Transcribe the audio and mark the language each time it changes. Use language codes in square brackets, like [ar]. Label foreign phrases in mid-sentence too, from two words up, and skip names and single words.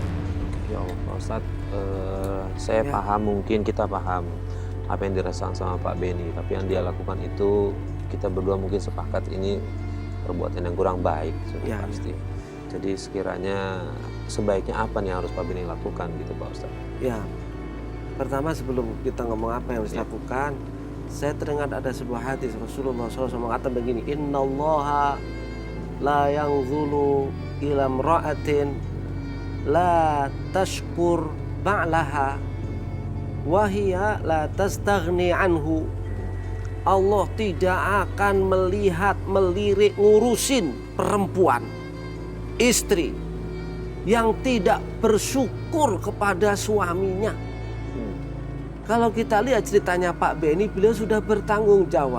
[id] Ya Allah Pak Ustadz, saya paham, mungkin kita paham apa yang dirasakan sama Pak Beni, tapi yang dia lakukan itu kita berdua mungkin sepakat ini perbuatan yang kurang baik sudah pasti. Jadi sekiranya sebaiknya apa nih yang harus Pak Beni lakukan gitu Pak Ustadz? Ya, pertama sebelum kita ngomong apa yang harus dilakukan, saya teringat ada sebuah hadis Rasulullah SAW mengatakan begini, [ar] إن الله لا ينظر إلى امرأة لا تشكر لبعلها وهي لا تستغني عنه. [id] Allah tidak akan melihat, melirik, ngurusin perempuan, istri yang tidak bersyukur kepada suaminya. Kalau kita lihat ceritanya Pak Beni, beliau sudah bertanggung jawab.